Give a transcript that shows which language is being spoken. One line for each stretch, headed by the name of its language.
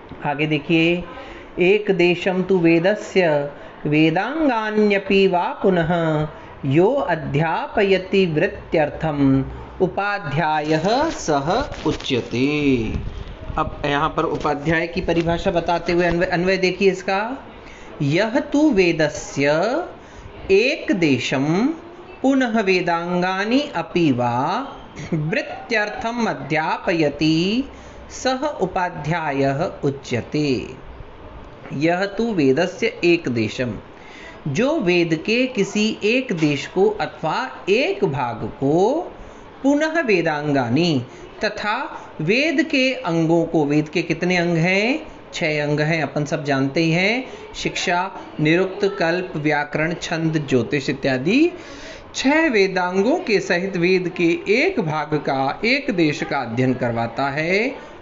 Sanskrit: आगे देखिए, एक देशम तु वेदस्य वेदांगान्यपि वा पुनः यो अध्यापयति वृत्त्यर्थम उपाध्यायः सह उच्यते।
Hindi: अब यहाँ पर उपाध्याय की परिभाषा बताते हुए अन्वय देखिए इसका।
Sanskrit: यह तु वेदस्य एक देशम पुनः वेदांगानि अपि वा वृत्त्यर्थम अध्यापयति सह उपाध्यायः उच्यते। यह तु वेदस्य एक देशम,
Hindi: जो वेद के किसी एक देश को अथवा एक भाग को,
Sanskrit: पुनः वेदांगानी,
Hindi: तथा वेद के अंगों को, वेद के कितने अंग हैं? 6 अंग हैं, अपन सब जानते ही हैं। शिक्षा, निरुक्त, कल्प, व्याकरण, छंद, ज्योतिष इत्यादि 6 वेदांगों के सहित वेद के एक भाग का, एक देश का अध्ययन करवाता है।